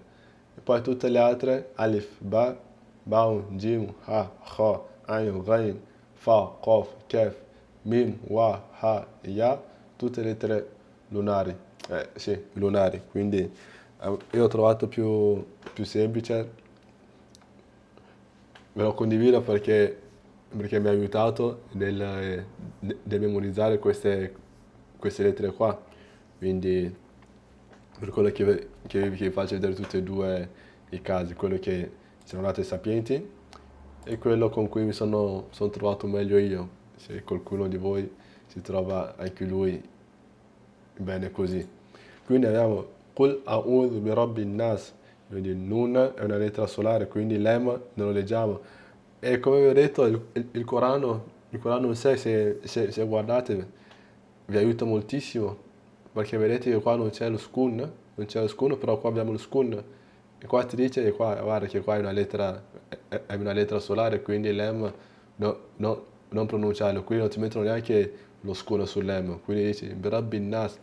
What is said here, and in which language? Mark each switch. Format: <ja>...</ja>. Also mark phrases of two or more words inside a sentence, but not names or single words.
<it>E poi tutte le altre,</it> <ar>ألف باء باء جيم حاء خاء عين غين فاء قاف كاف ميم واو هاء ياء,</ar> <it>tutte lettere lunari. Sì, lunari, quindi io ho trovato più semplice, ve lo condivido perché mi ha aiutato nel memorizzare queste lettere qua, quindi per quello che faccio vedere tutti e due i casi, quello che sono nati sapienti e quello con cui mi sono trovato meglio io, se qualcuno di voi si trova anche lui bene così. Quindi abbiamo</it> <ar>قل أعوذ برب الناس,</ar> <it>quindi il nun è una lettera solare, quindi l'em non lo leggiamo. E come vi ho detto, il Corano in sé, se guardate, vi aiuta moltissimo, perché vedete che qua non c'è lo skun, però qua abbiamo lo skun. E qua ti dice che qua, guarda che qua è una lettera solare, quindi l'em non pronunciarlo, quindi non ti mettono neanche lo skun sull'em, quindi dici</it> <ar>برب الناس.</ar>